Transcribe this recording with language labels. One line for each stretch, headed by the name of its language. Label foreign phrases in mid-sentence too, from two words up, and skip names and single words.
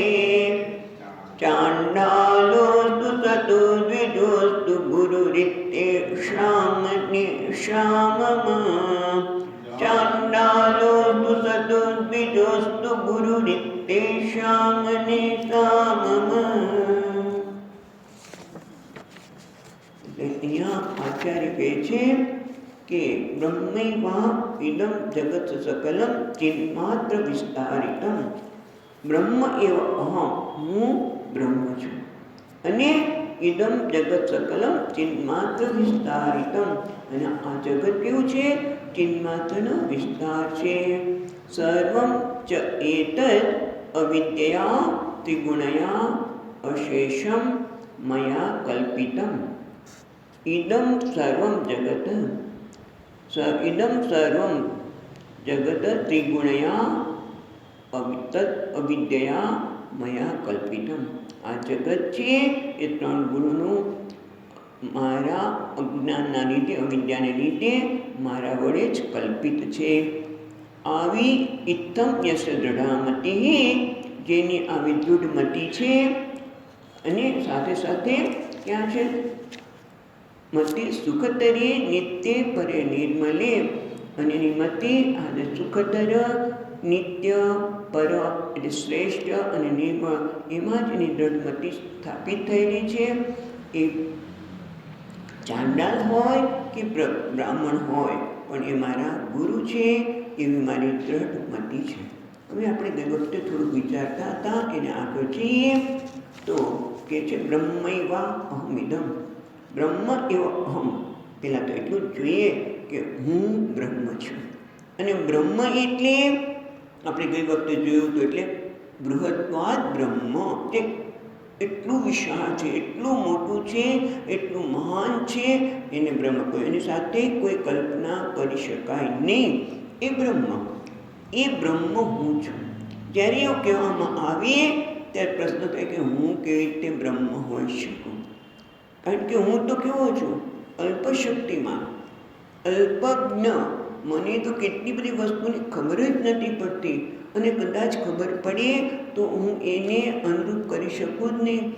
Sanskrit: चाण्डालोऽस्तु ततो द्विजोऽस्तु गुरुरित्येषामनिशामम चाण्डालोऽस्तु ततो द्विजोऽस्तु गुरुरित्येषामनिशामम।
Gujarati: અહીંયા આચાર્ય કહે છે કે
Sanskrit: ब्रह्मैव इदम् जगत् सकलम् चिन्मात्र विस्तारितम् ब्रह्म एव अहम्
Gujarati: હું બ્રહ્મ છું અને
Sanskrit: इदम् जगत् सकलम् चिन्मात्र विस्तारितम्
Gujarati: અને આ જગત કેવું છે ચિન્માત્રનો વિસ્તાર છે
Sanskrit: सर्वम् च एतद् अविद्यया त्रिगुणया अशेषम् मया कल्पितम् इदं सर्वं जगत इदं सर्वं जगत त्रिगुणया अविद्यया मया कल्पितम।
Gujarati: આ જગત છે એ ત્રણ ગુણો મારા અજ્ઞાનના લીધે અવિદ્યાને લીધે મારા વડે જ કલ્પિત છે। આવી
Sanskrit: इत्थम यस्य दृढ़ामति
Gujarati: જેની આવી દૃઢ મતિ છે અને સાથે સાથે ક્યા છે મતિ
Sanskrit: सुखतरे नित्य परे निर्मले
Gujarati: અને મતિ અને સુખતર નિત્ય પર એટલે શ્રેષ્ઠ અને નિર્મળ એમાં જ એની દૃઢમતિ સ્થાપિત થયેલી છે। એ ચાંડાલ હોય કે બ્રાહ્મણ હોય પણ એ મારા ગુરુ છે એવી મારી દૃઢમતિ છે। હવે આપણે ગઈ વખતે થોડુંક વિચારતા હતા એને આગળ જઈએ તો કે છે
Sanskrit: ब्रह्मैव अहमिदम् ब्रह्म एव अहम
Gujarati: પહેલા તો એટલું જ જોઈએ કે હું બ્રહ્મ છું અને બ્રહ્મ એટલે આપણે ગઈ વખતે જોયું તો એટલે
Sanskrit: बृहत्वाद ब्रह्म
Gujarati: તે એટલું વિશાળ છે એટલું મોટું છે એટલું મહાન છે એને બ્રહ્મ કોઈ એની સાથે કોઈ કલ્પના કરી શકાય નહીં। એ બ્રહ્મ હું છું જ્યારે એવું કહેવામાં આવે ત્યારે પ્રશ્ન થાય કે હું કેવી રીતે બ્રહ્મ હોઈ શકું? કારણ કે હું તો કેવો છું? અલ્પશક્તિમાન, અલ્પજ્ઞ. મને તો કેટલી બધી વસ્તુની ખબર જ નથી પડતી, અને કદાચ ખબર પડે તો હું એને અનુરૂપ કરી શકું જ નહીં.